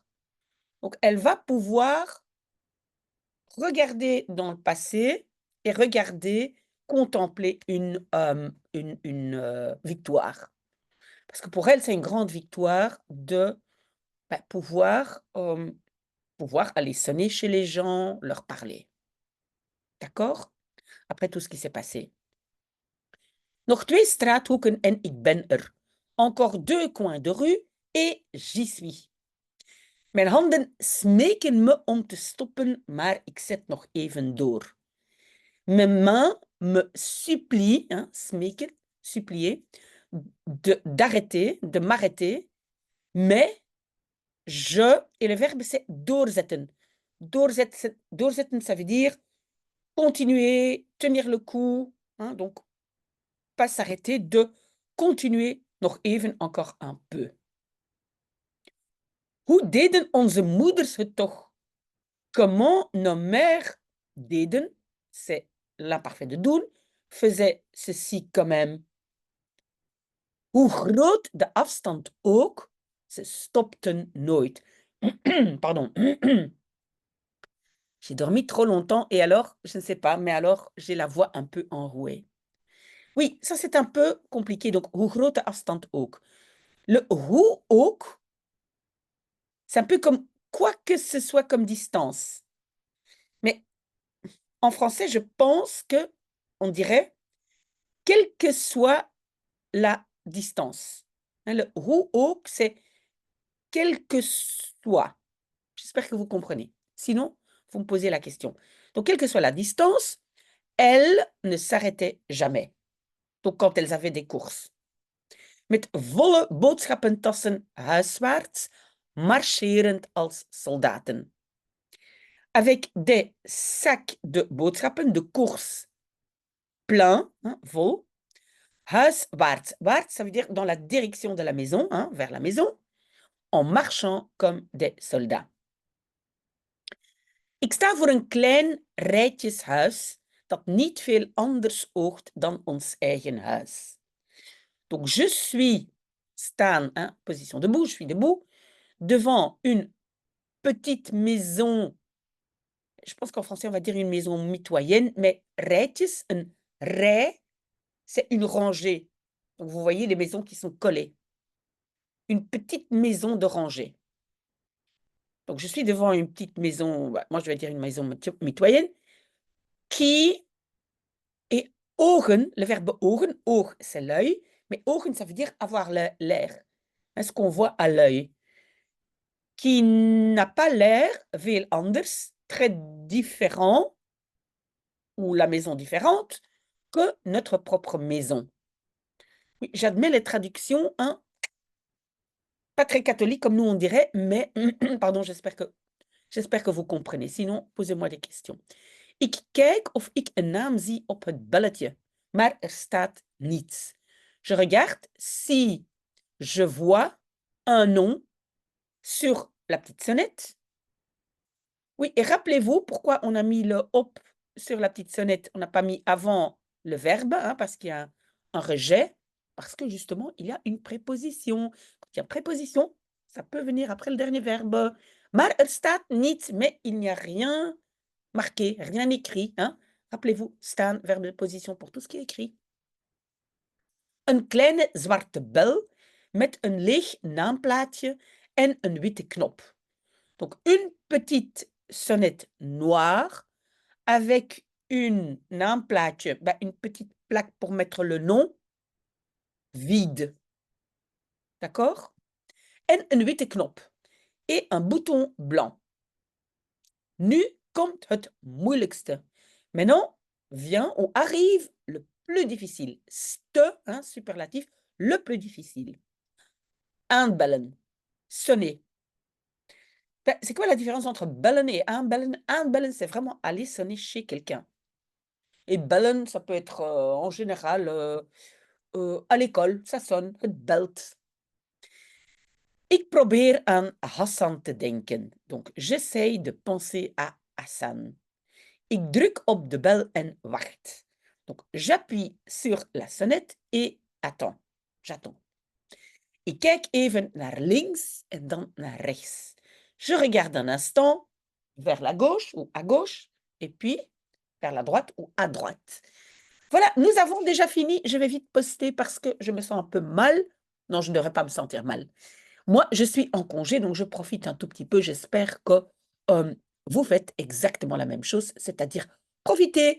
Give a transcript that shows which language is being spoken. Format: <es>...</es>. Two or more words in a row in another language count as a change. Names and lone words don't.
<fr>Donc, elle va pouvoir regarder dans le passé et regarder, contempler une victoire. Parce que pour elle, c'est une grande victoire de pouvoir aller sonner chez les gens, leur parler. D'accord? Après tout ce qui s'est passé.</fr> <nl>Nog 2 straathoeken en ik ben er.</nl> <fr>Encore 2 coins de rue et j'y suis.</fr> <nl>Mijn handen smeken me om te stoppen, maar ik zet nog even door.</nl> <fr>Mes mains me supplient, hein, smeken, supplier, d'arrêter, de m'arrêter, mais je, et le verbe c'est doorzetten. Doorzetten, ça veut dire continuer, tenir le coup, hein, donc pas s'arrêter, de continuer</fr> <nl>nog even</nl> <fr>encore un peu.</fr> <nl>Hoe deden onze moeders het toch?</nl> <fr>Comment nos mères deden, c'est l'imparfait de doen, faisaient ceci quand même.</fr> <nl>Hoe groot de afstand ook, ze stopten nooit.</nl> <fr>Pardon. J'ai dormi trop longtemps et alors, je ne sais pas, mais alors j'ai la voix un peu enrouée. Oui, ça c'est un peu compliqué. Donc,</fr> <nl>hoe grote afstand ook.</nl> <fr>Le</fr> <nl>hoe ook,</nl> <fr>c'est un peu comme quoi que ce soit comme distance. Mais en français, je pense que on dirait quelle que soit la distance. Hein, le</fr> <nl>hoe ook,</nl> <fr>c'est quel que soit. J'espère que vous comprenez. Sinon, vous me posez la question. Donc, quelle que soit la distance, elles ne s'arrêtaient jamais. Donc, quand elles avaient des courses.</fr> <nl>Met volle boodschappentassen huiswaarts, marcherend als soldaten.</nl> <fr>Avec des sacs de boodschappen, de courses pleins, hein, vol. Huiswaarts. Waarts, ça veut dire dans la direction de la maison, hein, vers la maison, en marchant comme des soldats.</fr> <nl>Ik sta voor een klein rijtjeshuis dat niet veel anders oogt dan ons eigen huis.</nl> <fr>Donc, je suis staan, hein, position debout, je suis debout, devant une petite maison. Je pense qu'en français, on va dire une maison mitoyenne, mais</fr> <nl>rijtjes, een rij,</nl> <fr>c'est une rangée. Donc, vous voyez les maisons qui sont collées. Une petite maison de rangée. Donc, je suis devant une petite maison, bah, moi je vais dire une maison mitoyenne, qui est ogen, le verbe ogen, oog c'est l'œil, mais ogen ça veut dire avoir l'air, hein, ce qu'on voit à l'œil, qui n'a pas l'air</fr> <nl>veel anders,</nl> <fr>très différent, ou la maison différente, que notre propre maison. Oui, j'admets les traductions, hein, pas très catholiques comme nous on dirait, mais pardon, j'espère que vous comprenez. Sinon, posez-moi des questions.</fr> <nl>Ik kijk of ik een naam zie op het belletje, maar er staat niets.</nl> <fr>Je regarde si je vois un nom sur la petite sonnette. Oui, et rappelez-vous pourquoi on a mis le op sur la petite sonnette. On n'a pas mis avant le verbe, hein, parce qu'il y a un rejet, parce que justement, il y a une préposition. Quand il y a préposition, ça peut venir après le dernier verbe.</fr> <nl>Maar er staat niets,</nl> <fr>mais il n'y a rien marqué, rien écrit. Hein. Rappelez-vous, staan, verbe de position pour tout ce qui est écrit.</fr> <nl>Een kleine zwarte bel met een leeg naamplaatje en een witte knop.</nl> <fr>Donc, une petite sonnette noire avec un naamplaatje, une petite plaque pour mettre le nom, vide. D'accord?</fr> <nl>En een witte knop.</nl> <fr>Et un bouton blanc.</fr> <nl>Nu komt het moeilijkste.</nl> <fr>Maintenant vient ou arrive le plus difficile. Ste, hein, superlatif, le plus difficile. Aanbellen. Sonner. C'est quoi la différence entre bellen et aanbellen? Aanbellen, c'est vraiment aller sonner chez quelqu'un. Et bellen, ça peut être en général à l'école, ça sonne,</fr> <nl>het belt. Ik probeer aan Hassan te denken.</nl> <fr>Donc, j'essaye de penser à Hassan.</fr> <nl>Ik druk op de bel en wacht.</nl> <fr>Donc, j'appuie sur la sonnette et attends. J'attends.</fr> <nl>Ik kijk even naar links en dan naar rechts.</nl> <fr>Je regarde un instant vers la gauche ou à gauche, et puis vers la droite ou à droite. Voilà, nous avons déjà fini. Je vais vite poster parce que je me sens un peu mal. Non, je ne devrais pas me sentir mal. Moi, je suis en congé, donc je profite un tout petit peu. J'espère que vous faites exactement la même chose, c'est-à-dire profiter.</fr>